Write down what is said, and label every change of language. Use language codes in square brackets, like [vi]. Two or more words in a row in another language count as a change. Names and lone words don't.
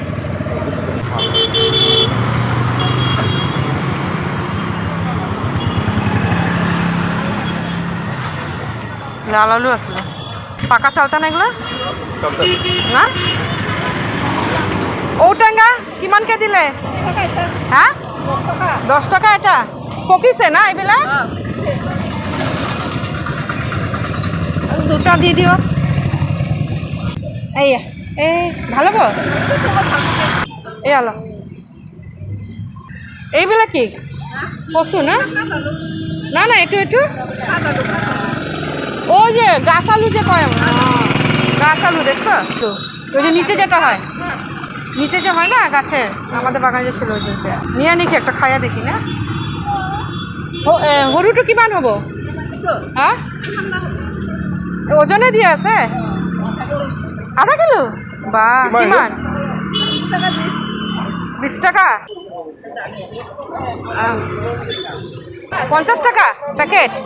[bn] লাল আলু আসলো, পাকা চালতা না এগুলো না? [as] ঔটেঙা কিমানকে দিলে? হ্যাঁ, 10 টাকা। এটা পকিছে না এইবিলাক? দুটা দি দিও। এই ভাল হ'ব। এই আলো, এইবিলাক কি কচু না? [bn] না না, এইটো ওই যে গাছ আলু যে কয়, গাছ আলু দেখছো? ওই যে নিচে যেটা হয়, নিচে যে হয় না গাছে, আমাদের বাগানে যে ছিল ওই যে। নিয়ে নিকি একটা খাইয়া দেখি না। [as] সৰুটো কিমান হ'ব? [bn] হ্যাঁ, ওজনে দিয়ে আছে আধা কিলো। [as] বা কিমান? 20 টাকা। [bn] 50 টাকা প্যাকেট।